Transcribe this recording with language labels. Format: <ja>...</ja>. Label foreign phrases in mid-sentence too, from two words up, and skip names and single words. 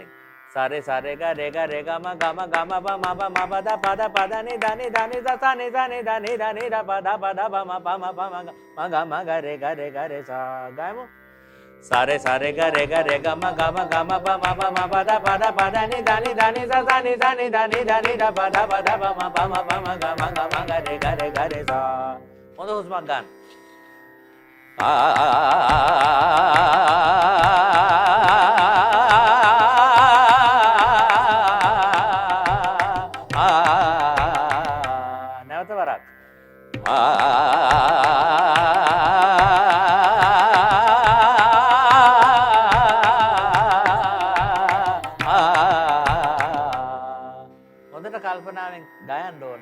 <si>සාරේ සාරේ ගා රේ ගා රේ ගම ගම ගම ප ම ප ම ප ද ප ද ප ද නි ද නි ද නි ද ස නි ද නි ද නි ද නි ද ප ද ප ද ප ම ප ම ප ම ग म ग रे ग रे ग रे सा. ගායමු. සාරේ සාරේ ගා රේ ගා රේ ගම ගම ගම ප ම ප ම ප ද ප ද ප ද නි ද නි ද නි ස ස නි ද නි ද නි ද නි ද ප ද ප ද ප ම ප ම ප ම ग म ग रे ग रे ग रे सा. හොඳ හුස්මක් ගන්න. නැවත වරක්. හොඳට කල්පනාවෙන් ගයන්න ඕන.</si>